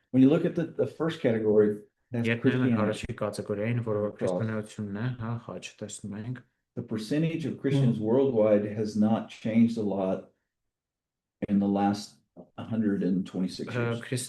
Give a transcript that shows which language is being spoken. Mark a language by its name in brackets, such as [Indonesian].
[English] when you look at the first category, that's [Armenian] Երբ նայում ենք [English] Christianity. [Armenian] առաջի կատեգորիային, որը քրիստոնեությունն է, հա, խաչ տեսնում ենք։ [English] The percentage of Christians worldwide has not changed a lot in the last 126 years.